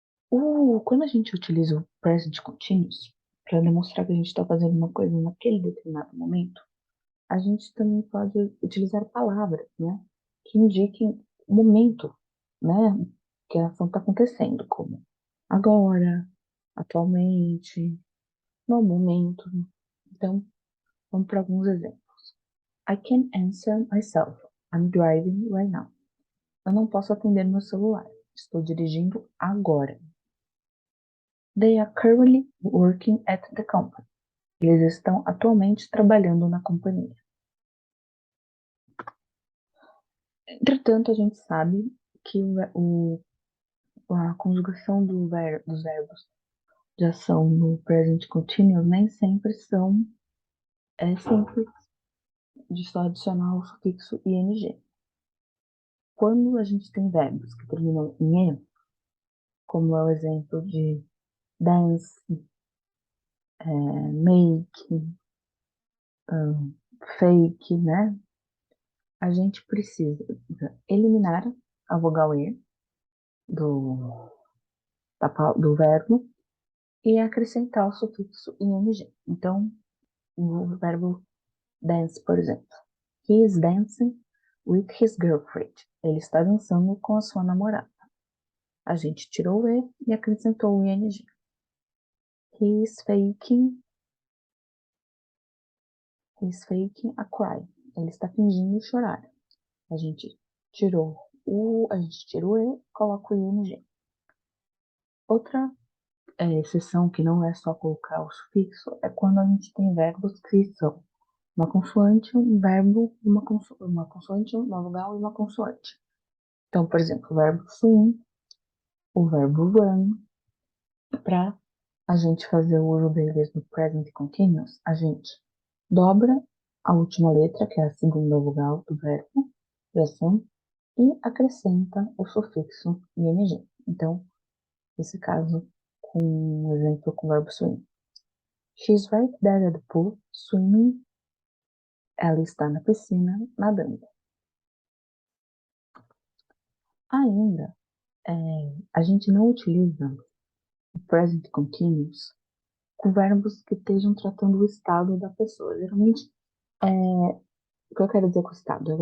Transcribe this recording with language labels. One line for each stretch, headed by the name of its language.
Portuguese: Quando a gente utiliza o present continuous para demonstrar que a gente está fazendo uma coisa naquele determinado momento, a gente também pode utilizar palavras, né, que indiquem o momento, né, que a ação está acontecendo, como agora, atualmente, no momento. Então, vamos para alguns exemplos.
English: I can answer myself. I'm driving right now.
Portuguese: Eu não posso atender meu celular. Estou dirigindo agora.
English: They are currently working at the company.
Portuguese: Eles estão atualmente trabalhando na companhia. Entretanto, a gente sabe que a conjugação dos verbos de ação no present continuous nem sempre é simples de só adicionar o sufixo ing. Quando a gente tem verbos que terminam em e, como é o exemplo de dance, make, fake, né? A gente precisa eliminar a vogal E do, do verbo e acrescentar o sufixo ing. Então, o verbo dance, por exemplo.
English: He is dancing with his girlfriend.
Portuguese: Ele está dançando com a sua namorada. A gente tirou o E e acrescentou o ing.
English: He is faking He's faking a cry.
Portuguese: Ele está fingindo chorar. A gente tirou o E, coloca o ing. Outra exceção, que não é só colocar o sufixo, é quando a gente tem verbos que são uma consoante, um verbo, uma consoante, uma vogal e uma consoante. Então, por exemplo, o verbo swim, o verbo run, para a gente fazer o uso deles no present continuous, a gente dobra a última letra, que é a segunda vogal do verbo, swim, e acrescenta o sufixo ing. Então, nesse caso, com um exemplo com o verbo swim.
English: She's right there at the pool, swimming.
Portuguese: Ela está na piscina, nadando. Ainda, a gente não utiliza o present continuous com verbos que estejam tratando o estado da pessoa. Geralmente, o que eu quero dizer com estado?